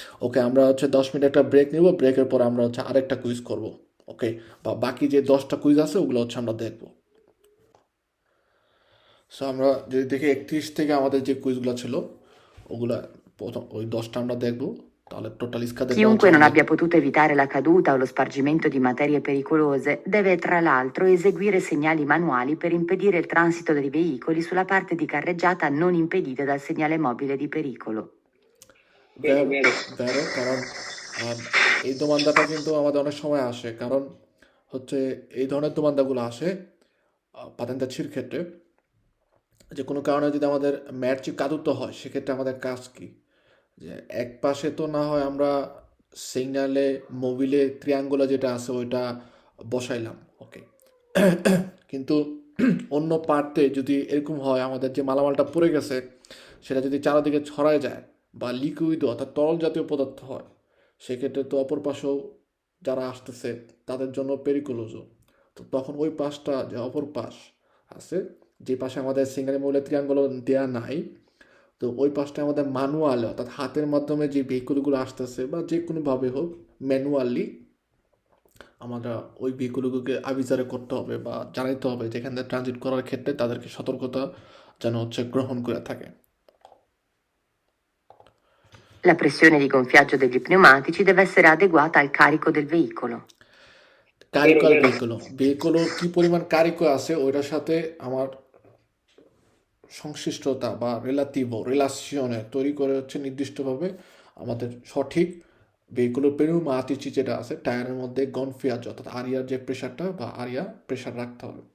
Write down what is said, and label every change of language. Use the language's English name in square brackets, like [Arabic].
[Bangla] ওকে, আমরা হচ্ছে 10 মিনিট একটা ব্রেক নিব, ব্রেকের পর আমরা হচ্ছে আরেকটা কুইজ করব। ওকে, বা বাকি যে 10টা কুইজ আছে ওগুলো হচ্ছে আমরা দেখব। সো আমরা যদি দেখি 31 থেকে আমাদের যে কুইজগুলো ছিল ওগুলা প্রথম ওই 10টা আমরা দেখব, তাহলে টোটাল স্কার [Italian] Chiunque non abbia potuto evitare la caduta o lo spargimento di materie pericolose deve tra l'altro eseguire segnali manuali per impedire il transito dei veicoli sulla parte di carreggiata non impedita dal segnale mobile di pericolo. vero, vero. [Bangla] ভেরো, কারণ আম, এই দোমান্দাটা কিন্তু আমাদের অনেক সময় আসে, কারণ হচ্ছে এই ধরনের দোমান্দাগুলো আসে পাতেন্তাছির ক্ষেত্রে, যে কোনো কারণে যদি আমাদের ম্যাচই কাদুত্ব হয়, সেক্ষেত্রে আমাদের কাজ কি, যে এক পাশে তো না হয় আমরা সিগনালে মোবিলে ত্রিয়াঙ্গুলা যেটা আছে ওইটা বসাইলাম, ওকে, কিন্তু অন্য পার্টে যদি এরকম হয় আমাদের যে মালামালটা পড়ে গেছে সেটা যদি চারিদিকে ছড়ায় যায় বা লিকুইড অর্থাৎ তরল জাতীয় পদার্থ হয়, সেক্ষেত্রে তো অপর পাশেও যারা আসতেছে তাদের জন্য পেরিকুলোজও। তো তখন ওই পাশটা, যে অপর পাশ আছে, যে পাশে আমাদের সিঙ্গারি মৌলের ত্রিয়াঙ্গুল দেওয়া নাই, তো ওই পাশটা আমাদের ম্যানুয়াল অর্থাৎ হাতের মাধ্যমে যে ভেহিকুলগুলো আসতেছে বা যে কোনোভাবে হোক ম্যানুয়ালি আমরা ওই ভেহিকুলগুলোকে আবিষ্কার করতে হবে বা জানাইতে হবে যেখান থেকে ট্রানজিট করার ক্ষেত্রে তাদেরকে সতর্কতা যেন হচ্ছে গ্রহণ করে থাকে। [Italian] La pressione di gonfiaggio degli pneumatici deve essere adeguata al carico del veicolo. কারিকল Vero, vero. [Bangla] ভেহিকুলও কি পরিমাণ কারিকো আছে ওইটার সাথে আমার সংশ্লিষ্টতা বা রিলাসিওনে তৈরি করে হচ্ছে নির্দিষ্টভাবে আমাদের সঠিক ভেহিকুলের পেনুমাতিচি যেটা আছে টায়ারের মধ্যে গনফিয়াজ অর্থাৎ আরিয়ার যে প্রেশারটা বা আরিয়া প্রেশার রাখতে হবে।